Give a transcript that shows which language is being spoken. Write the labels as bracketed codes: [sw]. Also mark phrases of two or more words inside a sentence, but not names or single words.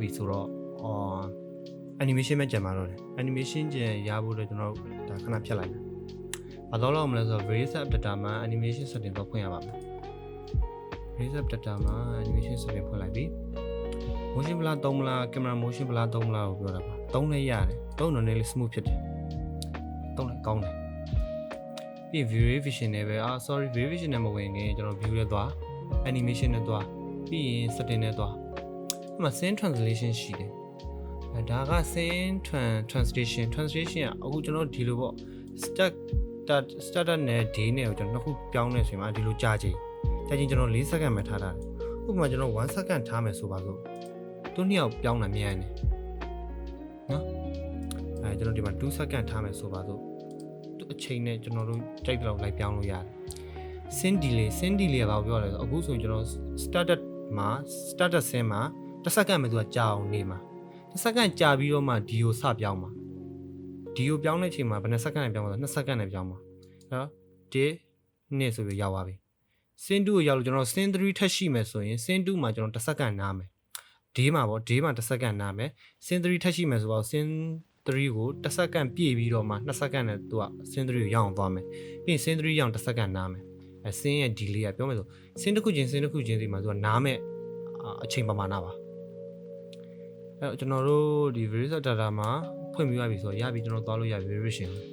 [my] ပြီဆိုတော့animation ပဲကြံပါတော့တယ် animation ကြံရဖို့တော့ကျွန်တော်ဒါခဏဖြတ်လိုက်မယ်ဘာလို့လောက်မလဲဆိုတော့ [en] vray data [my] မှာ [en] animation setting [my] တော့ဖွင့်ရပါမယ် [en] vray data [my] မှာ [en] animation setting [my] ဖွင့်လိုက်ပြီ [en] motion blur [my] သုံးမလား [en] camera motion blur [my] သုံးမလားကိုပြောတာပါသုံးလည်းရတယ်သုံးတော့လည်း smooth ဖြစ်တယ်သုံးလည်း ကောင်းတယ်ပြီး verification နဲ့ပဲsorry verification နဲ့မဝင်ခင်ကျွန်တော် view နဲ့သွား animation နဲ့သွားပြီးရင် setting နဲ့သွားအဲ့မှာ [en] scene translation [my] ရှိတယ်ဒါက [en] scene translation [my] ကအခုကျွန်တော်ဒီလိုပေါ့ start နဲ့ day နဲ့ကိုကျွန်တော်နှစ်ခုပြောင်းနေဆိုရင်ဒီလိုကြာချိန်ကျွန်တော်4စက္ကန့်ပဲ ထားတာဥပမာကျွန်တော်1စက္ကန့်ထားမယ်ဆိုပါစို့သူနှစ်ယောက်ပြောင်းတာမြန်တယ်နော်ကျွန်တော်ဒီမှာ2စက္ကန့်ထားမယ်ဆိုပါစို့အချိန်နဲ့ကျွန်တော်တို့ကြိုက်တော့လိုက်ပြောင်းလို့ရတယ် [en] scene delay [my] ကဘာပြောလဲဆိုအခုဆိုရင်ကျွန်တော် [en] started scene [my] မှာ1စက္ကန့်ပဲသူကကြာအောင်နေမှာ1စက္ကန့်ကြာပြီးတော့မှဒီကိုစပြောင်းမှာဒီကိုပြောင်း တဲ့အချိန်မှာဘယ်နှစက္ကန့်နဲ့ပြောင်းမှာလဲ2စက္ကန့်နဲ့ပြောင်းမှာနော်1 2ဆိုပြီးရောက်သွားပြီ scene 2ကိုရောက်လို့ကျွန်တော် scene 3ထပ်ရှိမယ် ဆိုရင် scene 2မှာကျွန်တော်1စက္ကန့်နားမယ် day မှာပေါ့ day မှာ1စက္ကန့်နားမယ် scene 3ထပ်ရှိမယ်ဆိုတော့ scene 3ကို1စက္ကန့်ပြည့်ပြီးတော့မှ2စက္ကန့်နဲ့သူက scene 3ကိုရောက်အောင်သွားမယ်ပြီးရင် scene 3ရောက်1စက္ကန့်နားမယ်scene ရဲ့ delay ကပြောမယ်ဆို scene တစ်ခုချင်းစီမှာသူကနားမဲ့အချိန်ပမာဏပါအဲ့တော့ကျွန်တော်တို့ဒီ [en] vray data [my] မှာဖွင့်ပြီးရပြီဆိုတော့ရပြီကျွန်တော်သွားလို့ရပြီ variation